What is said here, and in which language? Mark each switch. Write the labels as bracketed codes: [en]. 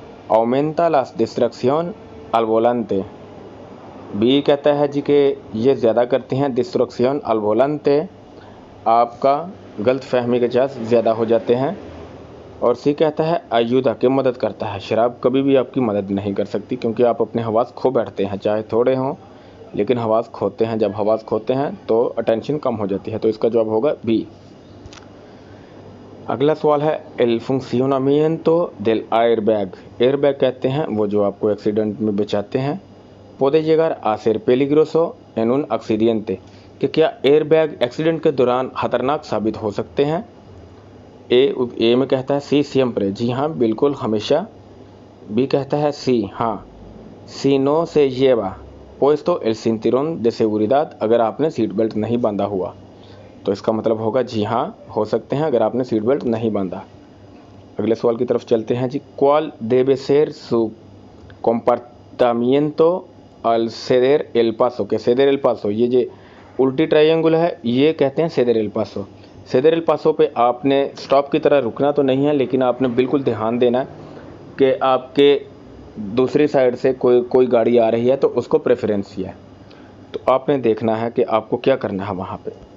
[es] aumenta la distracción al volante, [hi] B कहता है जी कि ये ज़्यादा करती हैं डिस्ट्रक्शन [es] al volante, [hi] आपका गलत फहमी के चांस ज़्यादा हो जाते हैं। और सी कहता है [es] ayuda, [hi] कि मदद करता है। शराब कभी भी आपकी मदद नहीं कर सकती क्योंकि आप अपने हवास खो बैठते हैं, चाहे थोड़े हों लेकिन हवास खोते हैं। जब हवास खोते हैं तो अटेंशन कम हो जाती है। तो इसका जवाब होगा बी। अगला सवाल है [es] el funcionamiento del airbag। [hi] Airbag कहते हैं वो जो आपको एक्सीडेंट में बचाते हैं। [es] puede llegar a ser peligroso en un accidente, [hi] कि क्या एयरबैग एक्सीडेंट के दौरान खतरनाक साबित हो सकते हैं। ए में कहता है सी siempre, जी हाँ बिल्कुल हमेशा। बी कहता है सी, हाँ, [es] si no se lleva puesto el cinturón de seguridad, [hi] अगर आपने सीट बेल्ट नहीं बांधा हुआ। तो इसका मतलब होगा जी हाँ, हो सकते हैं अगर आपने सीट बेल्ट नहीं बांधा। अगले सवाल की तरफ चलते हैं जी। [es] ¿Cuál debe ser su comportamiento al ceder el paso? que ceder el paso, [hi] ये जो उल्टी ट्रायंगल है ये कहते हैं ceder el paso। ceder el paso पे आपने स्टॉप की तरह रुकना तो नहीं है, लेकिन आपने बिल्कुल ध्यान देना है कि आपके दूसरी साइड से कोई गाड़ी आ रही है तो उसको प्रेफरेंस है। तो आपने देखना है कि आपको क्या करना है वहाँ पे।